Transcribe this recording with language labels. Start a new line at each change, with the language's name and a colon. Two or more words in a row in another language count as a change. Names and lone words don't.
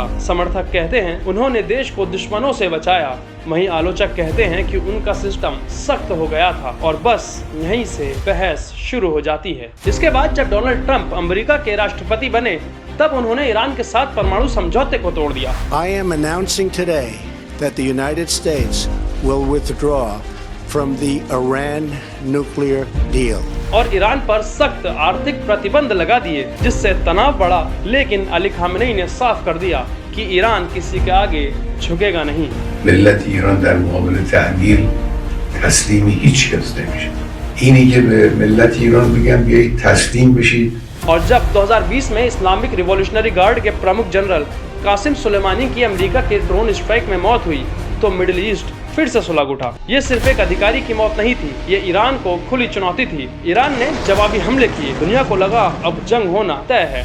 Hindi: समर्थक कहते हैं उन्होंने देश को दुश्मनों से बचाया, वहीं आलोचक कहते हैं कि उनका सिस्टम सख्त हो गया था, और बस यहीं से बहस शुरू हो जाती है। इसके बाद जब डोनाल्ड ट्रंप अमेरिका के राष्ट्रपति बने, तब उन्होंने ईरान के साथ परमाणु समझौते को तोड़ दिया।
English: I am announcing today that the United States will withdraw from the Iran nuclear deal.
Hindi: और ईरान पर सख्त आर्थिक प्रतिबंध लगा दिए, जिससे तनाव बढ़ा। लेकिन अली खामनेई ने साफ कर दिया कि ईरान किसी के आगे झुकेगा नहीं।
Persian: ملت ایران در مقابل تحمیل تسلیم هیچ کس نمیشه. اینی که به ملت ایران بگم بیایید تسلیم بشید.
Hindi: और जब 2020 में इस्लामिक रिवॉल्यूशनरी गार्ड के प्रमुख जनरल कासिम सुलेमानी की अमेरिका के
English: drone strike
Hindi: में मौत हुई, तो मिडिल ईस्ट फिर से सुलग उठा। ये सिर्फ एक अधिकारी की मौत नहीं थी, ये ईरान को खुली चुनौती थी। ईरान ने जवाबी हमले किए, दुनिया को लगा अब जंग होना तय है।